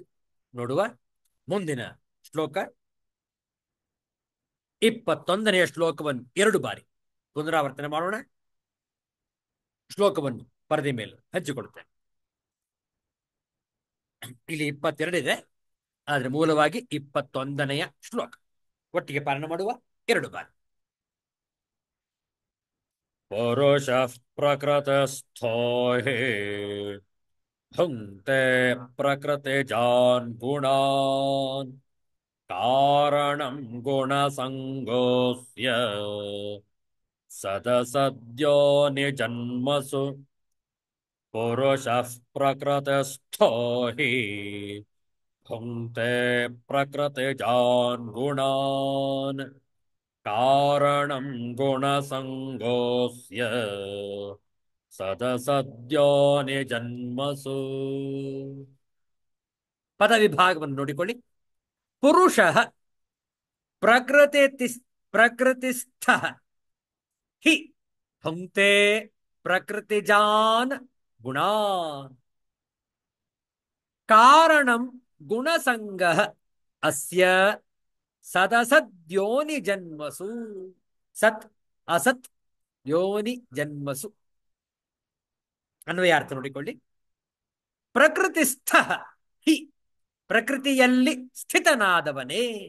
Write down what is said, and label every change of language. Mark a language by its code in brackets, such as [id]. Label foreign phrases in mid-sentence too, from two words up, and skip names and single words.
[kn] ನೋಡುವ ಮುಂದಿನ ಶ್ಲೋಕ 21ನೆಯ ಶ್ಲೋಕವನ್ನು 2 ಬಾರಿ ಪುನರಾವರ್ತನೆ ಮಾಡೋಣ. ಶ್ಲೋಕವನ್ನು ಪರದೆ ಮೇಲೆ ಹಂಚಿಕೊಳ್ಳುತ್ತೇನೆ. ಇಲ್ಲಿ 22 ಇದೆ, ಆದರೆ ಮೂಲವಾಗಿ 21ನೆಯ ಶ್ಲೋಕ. ಒಟ್ಟಿಗೆ ಪಾಲನ ಮಾಡುವ 2 ಬಾರಿ. [sa] ಪುರುಷಃ ಪ್ರಕೃತಸ್ಥೋ ಹಿ ಭುಂಕ್ತೆ ಪ್ರಕೃತಿಜಾನ್ ಗುಣಾನ್ ಕಾರಣಂ ಗುಣಸಂಗೋಸ್ಯ ಸದಸದ್ಯೋ ನಿಜನ್ಮಸು. ಪುರುಷಃ ಪ್ರಕೃತಸ್ಥೋ ಹಿ ಭುಂಕ್ತೆ ಪ್ರಕೃತಿಜಾನ್ ಗುಣಾನ್ ಕಾರಣಂ ಗುಣಸಂಗೋಸ್ಯ ಸದಸದ್ಯೋ ನಿಜನ್ಮಸು. [kn] ಪದ ವಿಭಾಗವನ್ನು ನೋಡಿಕೊಳ್ಳಿ. [sa] ಪುರುಷ ಪ್ರಕೃತಿಸ್ಥ ಹಿ ಭುಂಕ್ತೆ ಪ್ರಕೃತಿಜಾನ್ ಗುಣಾನ್ ಕಾರಣಂ ಗುಣಸಂಗ ಅಸ್ಯ ಸದಸದ್ಯೋನಿ ಜನ್ಮಸು. ಸತ್ ಅಸತ್ ಯೋನಿ ಜನ್ಮಸು. [kn] ಅನ್ವಯಾರ್ಥ ನೋಡಿಕೊಳ್ಳಿ. [sa] ಪ್ರಕೃತಿಸ್ಥ ಹಿ, [kn] ಪ್ರಕೃತಿಯಲ್ಲಿ ಸ್ಥಿತನಾದವನೇ.